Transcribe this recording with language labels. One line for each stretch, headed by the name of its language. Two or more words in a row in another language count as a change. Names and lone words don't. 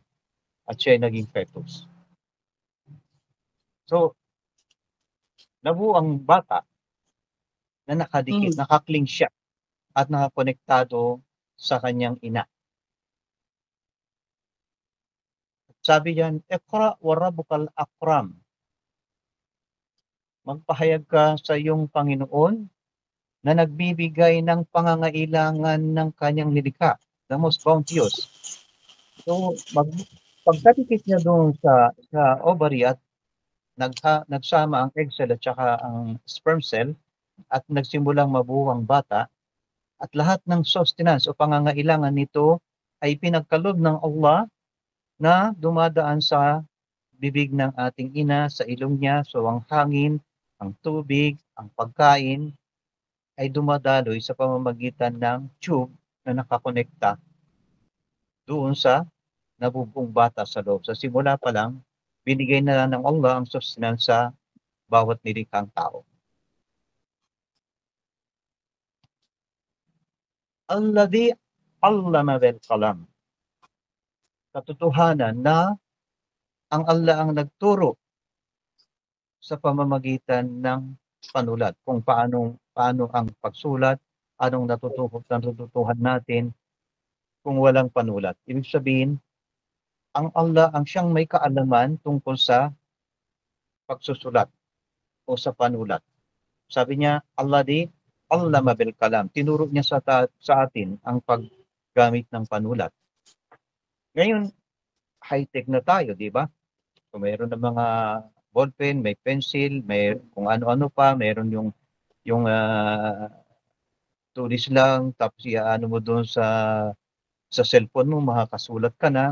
Filipino: At siya ay naging fetus. So, nabuo ang bata na nakadikit, nakakling siya at nakakonektado sa kanyang ina. Sabi diyan,
Arabic: اقرأ وربك الأكرم.
Filipino: Magpahayag ka sa iyong Panginoon na nagbibigay ng pangangailangan ng kanyang nilikha,
English: the most bounteous.
Filipino: So, pagkadikit niya doon sa ovary at nagsama ang
English: egg cell
Filipino: at saka ang
English: sperm cell
Filipino: at nagsimulang mabuo ang bata, at lahat ng sustenance o pangangailangan nito ay pinagkaloob ng Allah na dumadaan sa bibig ng ating ina, sa ilong niya. So ang hangin, ang tubig, ang pagkain ay dumadaloy sa pamamagitan ng tube na nakakonekta doon sa nabubuong bata sa loob. Sa simula pa lang, binigay na ng Allah ang sustenance sa bawat nilikhang tao.
Arabic: الذي علم بالقلم.
Filipino: Katotohanan na ang Allah ang nagturo sa pamamagitan ng panulat, kung paano ang pagsulat, anong natutuhan natin kung walang panulat. Ibig sabihin, ang Allah ang siyang may kaalaman tungkol sa pagsusulat o sa panulat. Sabi niya,
Arabic: الذي علم بالقلم.
Filipino: Tinuro niya sa atin ang paggamit ng panulat. Ngayon, high-tech na tayo, di ba? So, mayroon ng mga ballpen, may pencil, may kung ano-ano pa, mayroon yung tulis lang, tapos ano mo doon sa cellphone mo, makakasulat ka na.